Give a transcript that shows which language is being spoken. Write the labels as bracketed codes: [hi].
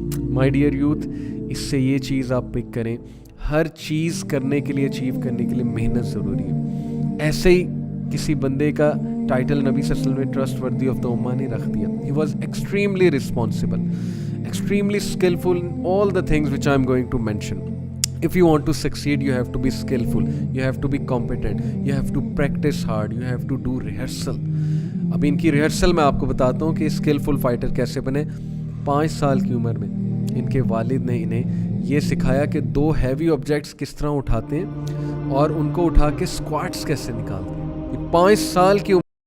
[en] my dear youth, [ur] اس سے یہ چیز آپ پک کریں، ہر چیز کرنے کے لیے، اچیو کرنے کے لیے محنت ضروری ہے. ایسے ہی کسی بندے کا ٹائٹل نبی صلی اللہ علیہ وسلم نے [en] trustworthy of the امہ [ur] نہیں رکھ دیا. [en] He was extremely responsible, extremely skillful in all the things which I am going to mention. If you want to succeed, you have to be skillful, you have to be competent, you have to practice hard, you have to do rehearsal. [ur] اب ان کی rehearsal میں آپ کو بتاتا ہوں کہ skilful fighter کیسے بنے. 5 سال کی عمر میں ان کے والد نے انہیں یہ سکھایا کہ 2 ہیوی آبجیکٹس کس طرح اٹھاتے ہیں اور ان کو اٹھا کے اسکواٹس کیسے نکالتے ہیں. 5 سال کی عمر